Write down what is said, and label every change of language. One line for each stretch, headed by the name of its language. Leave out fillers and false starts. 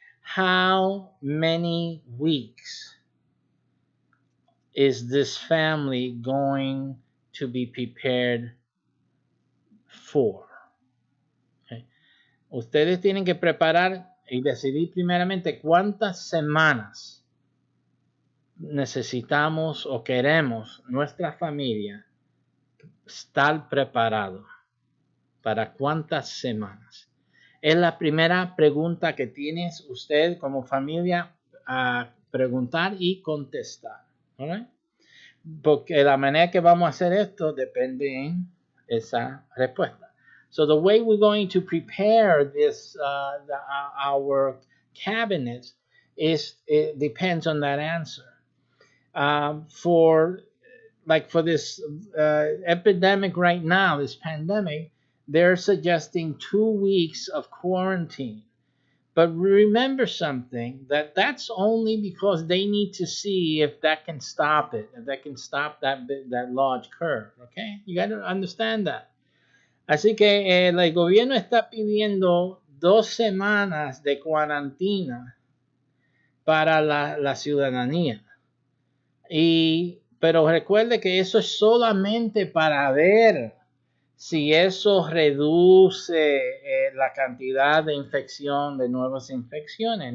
English: How many weeks is this family going to be prepared for? Okay.
Spanish: Ustedes tienen que preparar y decidir primeramente cuántas semanas necesitamos o queremos nuestra familia estar preparado. ¿Para cuántas semanas? Es la primera pregunta que tienes usted como familia a preguntar y contestar. ¿Right? Porque la manera que vamos a hacer esto depende en esa respuesta.
English: So the way we're going to prepare this, our cabinets, it depends on that answer. For this epidemic right now, this pandemic, they're suggesting 2 weeks of quarantine. But remember something, that's only because they need to see if that can stop it, if that can stop that large curve, okay? You got to understand that.
Spanish: Así que el gobierno está pidiendo 2 semanas de cuarentena para la ciudadanía. Pero recuerde que eso es solamente para ver si eso reduce la cantidad de infección, de nuevas infecciones.